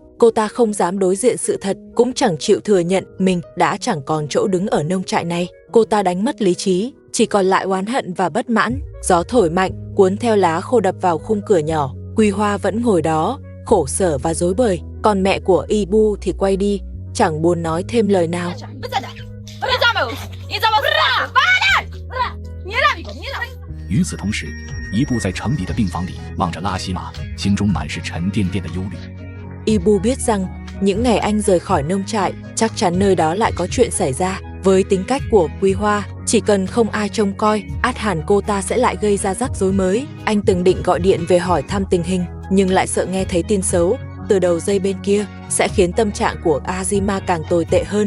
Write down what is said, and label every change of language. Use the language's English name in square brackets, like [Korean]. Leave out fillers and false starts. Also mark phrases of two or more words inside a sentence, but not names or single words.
[Vietnamese] Cô ta không dám đối diện sự thật, cũng chẳng chịu thừa nhận mình đã chẳng còn chỗ đứng ở nông trại này. Cô ta đánh mất lý trí, chỉ còn lại oán hận và bất mãn. Gió thổi mạnh, cuốn theo lá khô đập vào khung cửa nhỏ. Quy Hoa vẫn ngồi đó, khổ sở và rối bời. Còn mẹ của Ibu thì quay đi, chẳng buồn nói thêm lời nào. [Chinese] 与此同时，一部在城里的病房里望着拉西玛，心中满是沉甸甸的忧虑。 [Vietnamese] Ibu biết rằng những ngày anh rời khỏi nông trại, chắc chắn nơi đó lại có chuyện xảy ra. Với tính cách của Quy Hoa, chỉ cần không ai trông coi, ắt hẳn cô ta sẽ lại gây ra rắc rối mới. Anh từng định gọi điện về hỏi thăm tình hình, nhưng lại sợ nghe thấy tin xấu từ đầu dây bên kia sẽ khiến tâm trạng của Azima càng tồi tệ hơn.